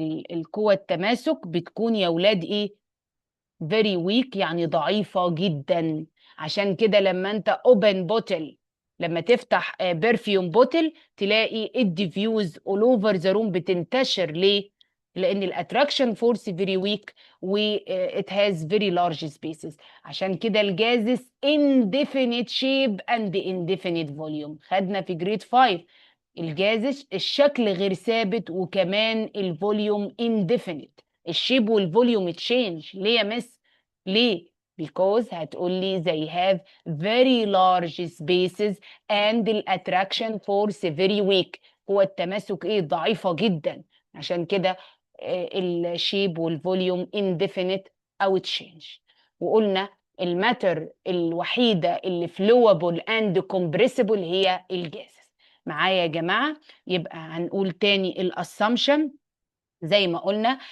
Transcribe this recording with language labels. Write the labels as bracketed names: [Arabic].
[Arabic] القوة التماسك بتكون يا ولاد ايه؟ very weak، يعني ضعيفة جدا. عشان كده لما انت [English] open bottle، [Arabic] لما تفتح برفيوم بوتل، تلاقي الديفيوز [English] all over the room، [Arabic] بتنتشر. ليه؟ لان [English] الاتراكشن force very weak و it has very large spaces. [Arabic] عشان كده [English] الجازس indefinite shape and indefinite volume. [Arabic] خدنا في جريد 5 الجازس الشكل غير ثابت، وكمان الفوليوم indefinite. [English] الشيب والفوليوم تشينج. ليه يا مس؟ ليه؟ because [Arabic] هتقولي [English] they have very large spaces and the attraction force very weak. [Arabic] هو التماسك ايه؟ ضعيفة جدا. عشان كده الشيب والفوليوم indefinite او تشينج. [English] وقلنا الماتر [Arabic] الوحيدة اللي [English] flowable and compressible هي الجاز. [Arabic] معايا يا جماعة؟ يبقى هنقول تاني الاسامبشن زي ما قلنا.